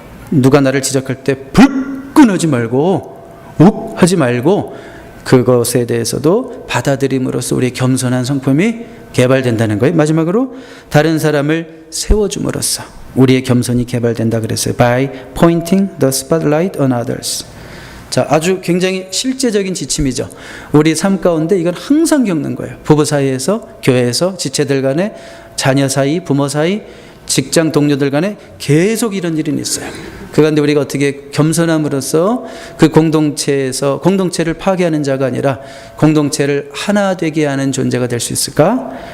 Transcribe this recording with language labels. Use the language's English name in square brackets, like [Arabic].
[Korean] 누가 나를 지적할 때 불끈하지 말고 욱 하지 말고 그것에 대해서도 받아들임으로써 우리의 겸손한 성품이 개발된다는 거예요. 마지막으로 다른 사람을 세워줌으로써 우리의 겸손이 개발된다 그랬어요. [English] By pointing the spotlight on others. [Korean] 자, 아주 굉장히 실제적인 지침이죠. 우리 삶 가운데 이건 항상 겪는 거예요. 부부 사이에서, 교회에서, 지체들 간에, 자녀 사이, 부모 사이, 직장 동료들 간에 계속 이런 일이 있어요. 그런데 우리가 어떻게 겸손함으로써 그 공동체에서 공동체를 파괴하는 자가 아니라 공동체를 하나 되게 하는 존재가 될 수 있을까?